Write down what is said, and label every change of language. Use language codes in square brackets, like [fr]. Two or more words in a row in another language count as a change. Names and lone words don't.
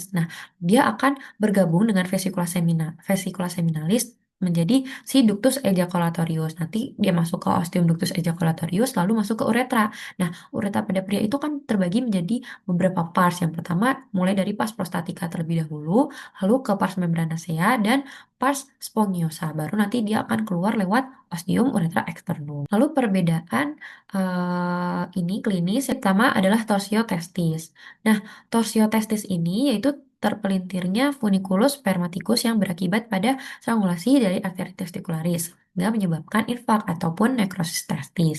[id] Nah, dia akan bergabung dengan [la] vesicula seminalis [id] menjadi si [la] ductus ejaculatorius. [id] Nanti dia masuk ke [la] ostium ductus ejaculatorius, [id] lalu masuk ke uretra. Nah, uretra pada pria itu kan terbagi menjadi beberapa pars. Yang pertama, mulai dari [la] pars prostatica [id] terlebih dahulu, lalu ke [la] pars membranacea, [id] dan [la] pars spongiosa. [id] Baru nanti dia akan keluar lewat [la] ostium uretra externum. [id] Lalu perbedaan ini klinis yang pertama adalah torsiotestis. Nah, torsiotestis ini yaitu terpelintirnya [la] funiculus spermaticus [id] yang berakibat pada strangulasi dari arteri testikularis nggak menyebabkan infak ataupun nekrosis testis.